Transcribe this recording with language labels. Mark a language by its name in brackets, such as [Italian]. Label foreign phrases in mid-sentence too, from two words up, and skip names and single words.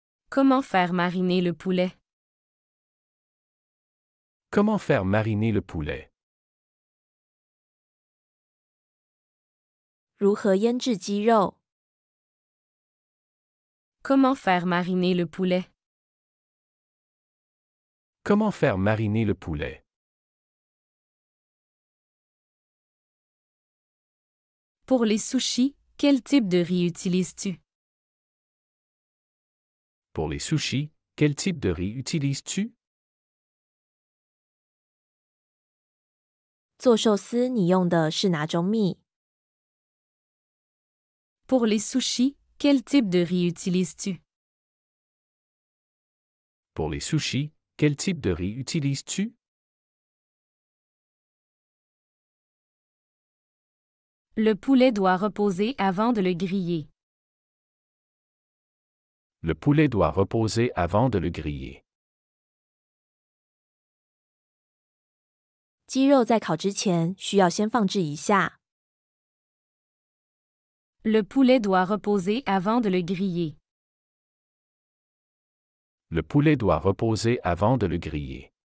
[French] Comment faire mariner le poulet? Comment faire mariner le poulet? [Chinese] 如何腌制鸡肉？ [French] Comment faire mariner le poulet? Comment faire mariner le poulet? Pour les sushis, quel type de riz utilises-tu? Pour les sushis, quel type de riz utilises-tu? [Chinese] 做寿司你用的是哪种米？ [French] Pour les sushis, quel type de riz utilises-tu? Pour les sushis, quel type de riz utilises-tu? Le poulet doit reposer avant de le griller. Le poulet doit reposer avant de le griller. [Chinese] 鸡肉在烤之前需要先放置一下。 [French] Le poulet doit reposer avant de le griller. Le poulet doit reposer avant de le griller.